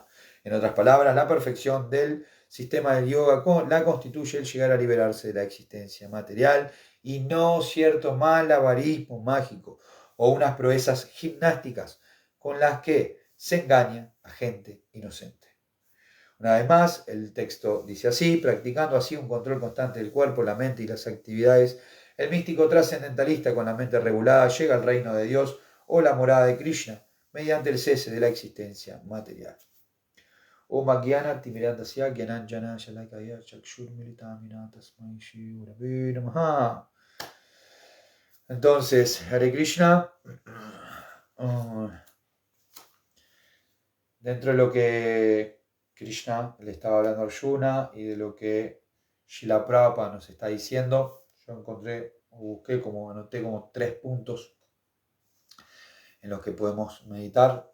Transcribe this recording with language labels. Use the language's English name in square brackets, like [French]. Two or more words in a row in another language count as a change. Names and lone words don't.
[Spanish] En otras palabras, la perfección del sistema del yoga la constituye el llegar a liberarse de la existencia material y no cierto malabarismo mágico o unas proezas gimnásticas con las que se engaña a gente inocente. Una vez más, el texto dice así, practicando así un control constante del cuerpo, la mente y las actividades, el místico trascendentalista con la mente regulada llega al reino de Dios o la morada de Krishna mediante el cese de la existencia material. [Sanskrit] ॐ अज्ञान तिमिरान्धस्य ज्ञानाञ्जन शलाकया चक्षुर् उन्मीलितं येन तस्मै श्री गुरवे नमः. [Spanish] Entonces, Hare Krishna, dentro de lo que Krishna le estaba hablando a Arjuna y de lo que Srila Prabhupada nos está diciendo, yo anoté como 3 puntos en los que podemos meditar.